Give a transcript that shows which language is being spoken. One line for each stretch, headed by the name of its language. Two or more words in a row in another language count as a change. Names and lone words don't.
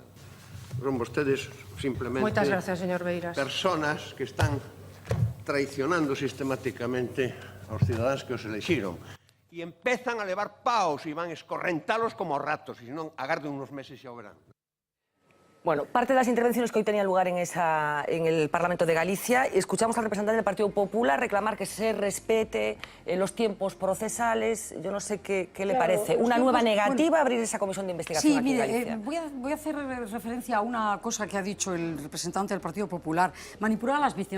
Galician: Son vostedes simplemente Moitas gracias, señor Beiras. personas que están traicionando sistemáticamente aos cidadáns que os elexiron. E empezan a levar paos e van escorrentalos como ratos, e senón agarden unos meses e xa o verán.
Spanish: Bueno, parte de las intervenciones que hoy tenían lugar en el Parlamento de Galicia, escuchamos al representante del Partido Popular reclamar que se respete los tiempos procesales. Yo no sé qué le parece. ¿Una nueva negativa a abrir esa comisión de investigación Sí, aquí en mire, Galicia? voy a hacer referencia a una cosa que ha dicho el representante del Partido Popular, manipular a las víctimas.